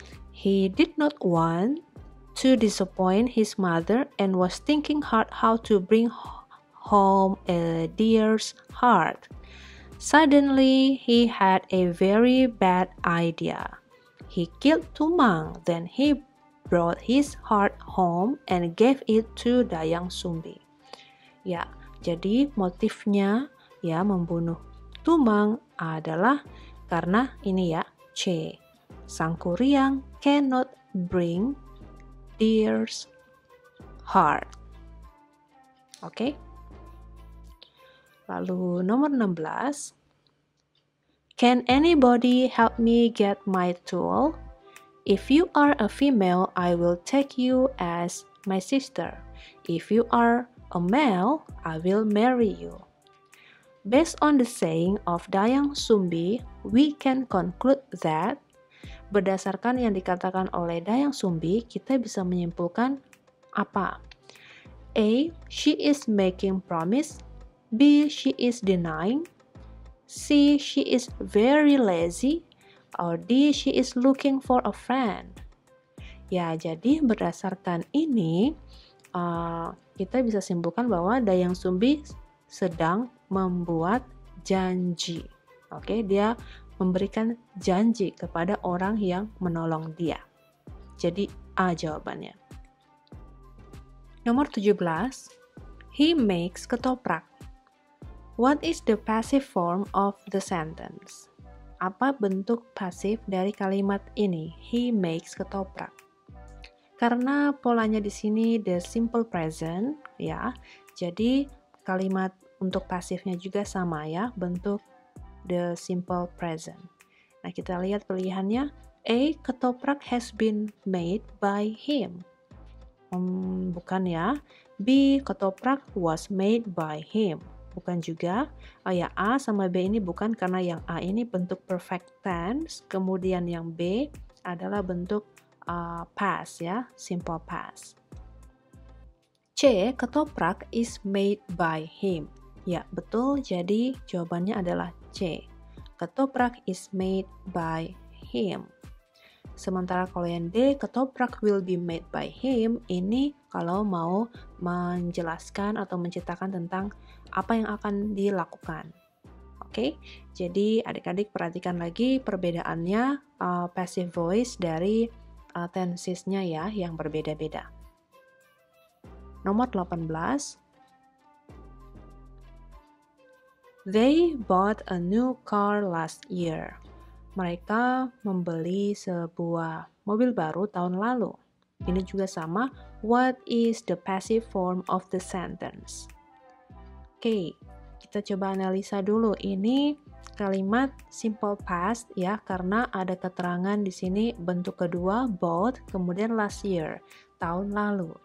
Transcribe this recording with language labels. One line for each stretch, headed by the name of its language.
English: He did not want to disappoint his mother and was thinking hard how to bring home a deer's heart. Suddenly, he had a very bad idea. He killed Tumang, then he brought his heart home and gave it to Dayang Sumbi.
Indonesian: Ya, jadi motifnya ya membunuh Tumang adalah karena ini ya, C.
English: Sangkuriang cannot bring deer's heart. Oke.
Indonesian: Lalu nomor 16.
English: Can anybody help me get my tool? If you are a female, I will take you as my sister. If you are a male, I will marry you. Based on the saying of Dayang Sumbi, we can conclude that
Indonesian: berdasarkan yang dikatakan oleh Dayang Sumbi, kita bisa menyimpulkan apa? A.
English: She is making promise. B. She is denying. C. She is very lazy. Or D. She is looking for a friend.
Indonesian: Ya, jadi berdasarkan ini, kita bisa simpulkan bahwa Dayang Sumbi sedang membuat janji. Oke, dia memberikan janji kepada orang yang menolong dia. Jadi A jawabannya. Nomor 17.
English: He makes ketoprak. What is the passive form of the sentence?
Indonesian: Apa bentuk pasif dari kalimat ini?
English: He makes ketoprak.
Indonesian: Karena polanya di sini
English: the simple present,
Indonesian: ya. Jadi kalimat untuk pasifnya juga sama ya, bentuk the simple present. Nah, kita lihat pilihannya. A.
English: Ketoprak has been made by him.
Indonesian: Bukan ya.
English: B. Ketoprak was made by him.
Indonesian: Bukan juga. Ya, A sama B ini bukan karena yang A ini bentuk perfect tense, kemudian yang B adalah bentuk past ya, simple past. C.
English: Ketoprak is made by him.
Indonesian: Ya, betul. Jadi jawabannya adalah C.
English: Ketoprak is made by him.
Indonesian: Sementara kalau yang D,
English: ketoprak will be made by him,
Indonesian: ini kalau mau menjelaskan atau menceritakan tentang apa yang akan dilakukan. Oke, jadi adik-adik perhatikan lagi perbedaannya passive voice dari tensesnya ya, yang berbeda-beda. Nomor 18.
English: They bought a new car last year.
Indonesian: Mereka membeli sebuah mobil baru tahun lalu. Ini juga sama.
English: What is the passive form of the sentence?
Indonesian: Oke, kita coba analisa dulu. Ini kalimat simple past ya, karena ada keterangan di sini bentuk kedua bought, kemudian last year, tahun lalu.